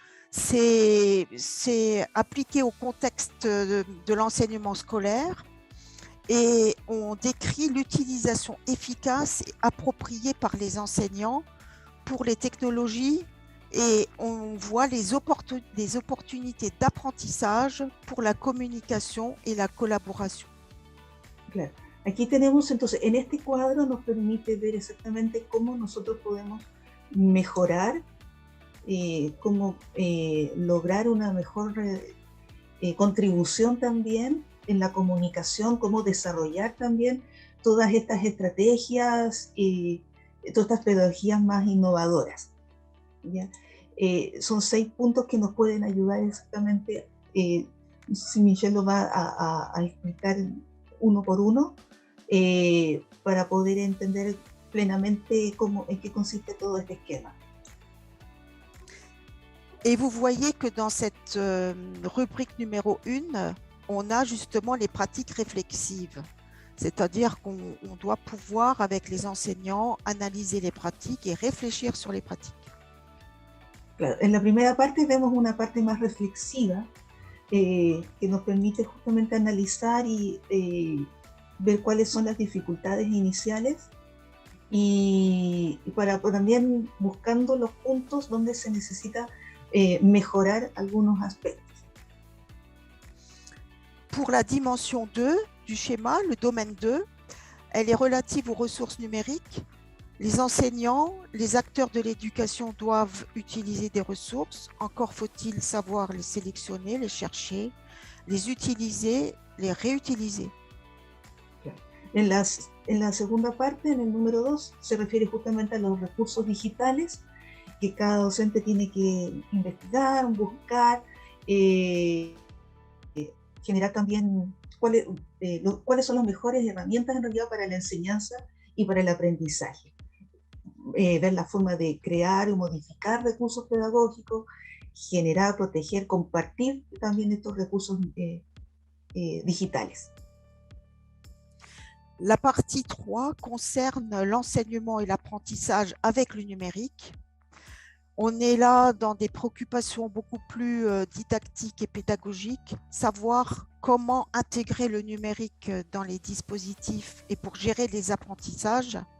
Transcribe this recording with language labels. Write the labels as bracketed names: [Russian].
[French] C'est appliqué au contexte de l'enseignement scolaire et on décrit l'utilisation efficace et appropriée par les enseignants pour les technologies et on voit les opportunités d'apprentissage pour la communication et la collaboration. [Spanish] Claro. Aquí tenemos entonces, en este cuadro nos permite ver exactamente cómo nosotros podemos mejorar, cómo lograr una mejor contribución también en la comunicación, cómo desarrollar también todas estas estrategias y todas estas pedagogías más innovadoras, ¿ya? Son 6 puntos que nos pueden ayudar exactamente, si Michelle lo va a explicar uno por uno, para poder entender plenamente en qué consiste todo este esquema. [French] Et vous voyez que dans cette rubrique numéro 1, on a justement les pratiques réflexives. C'est-à-dire qu'on doit pouvoir, avec les enseignants, analyser les pratiques et réfléchir sur les pratiques. [Spanish] Claro, en la primera parte vemos una parte más reflexiva que nos permite justamente analizar y ver cuáles son las dificultades iniciales y para también buscando los puntos donde se necesita mejorar algunos aspectos. [French] Pour la dimension 2 du schéma, le domaine 2, elle est relative aux ressources numériques. Les enseignants, les acteurs de l'éducation doivent utiliser des ressources. Encore faut-il savoir les sélectionner, les chercher, les utiliser, les réutiliser. [Spanish] En la segunda parte, en el número 2, se refiere justamente a los recursos digitales que cada docente tiene que investigar, buscar, generar también cuáles son las mejores herramientas en realidad para la enseñanza y para el aprendizaje. Ver la forma de crear o modificar recursos pedagógicos, generar, proteger, compartir también estos recursos digitales. [French] La partie 3 concerne l'enseignement et l'apprentissage avec le numérique. On est là dans des préoccupations beaucoup plus didactiques et pédagogiques, savoir comment intégrer le numérique dans les dispositifs et pour gérer les apprentissages.